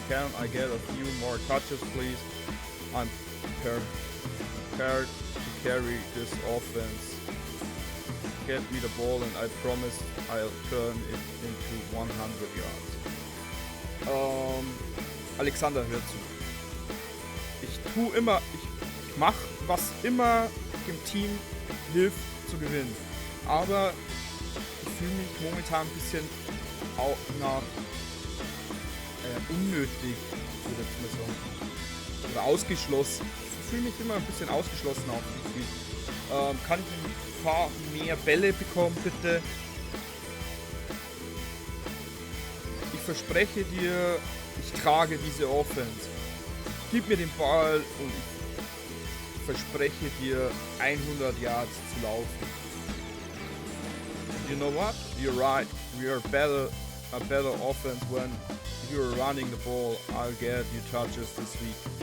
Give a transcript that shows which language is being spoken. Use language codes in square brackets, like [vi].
[en] Can I get a few more touches, please? I'm prepared to carry this offense. Get me the ball and I promise I'll turn it into 100 yards. [de] Alexander, hör zu. Ich mach, was immer dem Team hilft zu gewinnen. Aber ich fühle mich momentan ein bisschen auch nach unnötig, würde ich mal sagen. Oder ausgeschlossen. Ich fühle mich immer ein bisschen ausgeschlossen auf dem Spiel. Kann ich ein paar mehr Bälle bekommen, bitte? Ich verspreche dir, ich trage diese Offense. Gib mir den Ball und ich verspreche dir 100 Yards zu laufen. [en] You know what? You're right. We are a better offense when you're running the ball. I'll get you touches this week.